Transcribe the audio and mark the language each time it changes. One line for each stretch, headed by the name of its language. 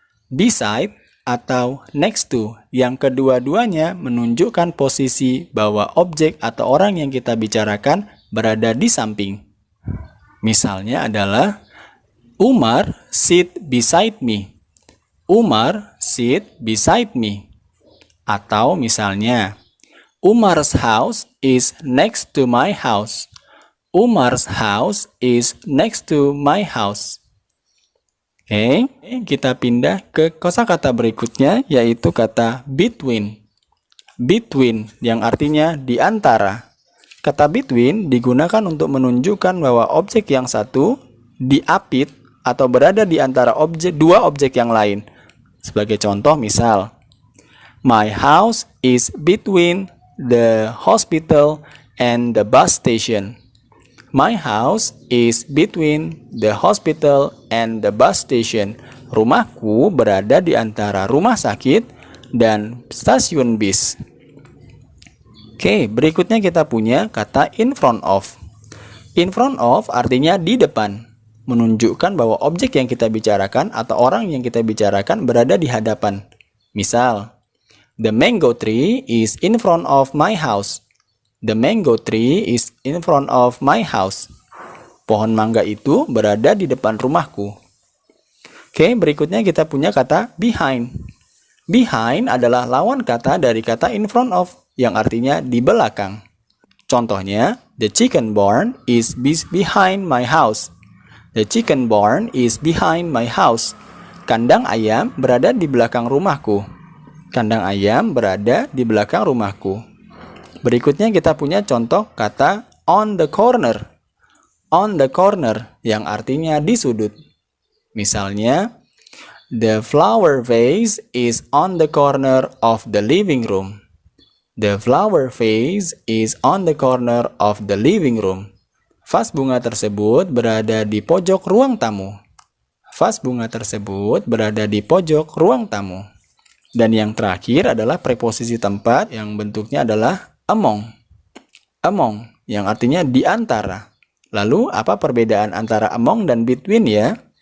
Indonesian: Beside atau next to, yang kedua-duanya menunjukkan posisi bahwa objek atau orang yang kita bicarakan berada di samping. Misalnya adalah
English: Umar sit beside me. Umar sit beside me.
Indonesian: Atau misalnya
English: Umar's house is next to my house. Umar's house is next to my house.
Indonesian: Oke, kita pindah ke kosakata berikutnya yaitu kata between. Between yang artinya di antara. Kata between digunakan untuk menunjukkan bahwa objek yang satu diapit atau berada di antara dua objek yang lain. Sebagai contoh misal,
English: my house is between the hospital and the bus station. My house is between the hospital and the bus station.
Indonesian: Rumahku berada di antara rumah sakit dan stasiun bis. Oke, berikutnya kita punya kata in front of. In front of artinya di depan, menunjukkan bahwa objek yang kita bicarakan atau orang yang kita bicarakan berada di hadapan. Misal,
English: the mango tree is in front of my house. The mango tree is in front of my house.
Indonesian: Pohon mangga itu berada di depan rumahku. Oke, berikutnya kita punya kata behind. Behind adalah lawan kata dari kata in front of, yang artinya di belakang. Contohnya,
English: the chicken barn is behind my house. The chicken barn is behind my house.
Indonesian: Kandang ayam berada di belakang rumahku. Kandang ayam berada di belakang rumahku. Berikutnya kita punya contoh kata on the corner.
English: On the corner
Indonesian: yang artinya di sudut. Misalnya,
English: the flower vase is on the corner of the living room. The flower vase is on the corner of the living room.
Indonesian: Vas bunga tersebut berada di pojok ruang tamu. Vas bunga tersebut berada di pojok ruang tamu. Dan yang terakhir adalah preposisi tempat yang bentuknya adalah among. Among yang artinya di antara. Lalu apa perbedaan antara among dan between ya?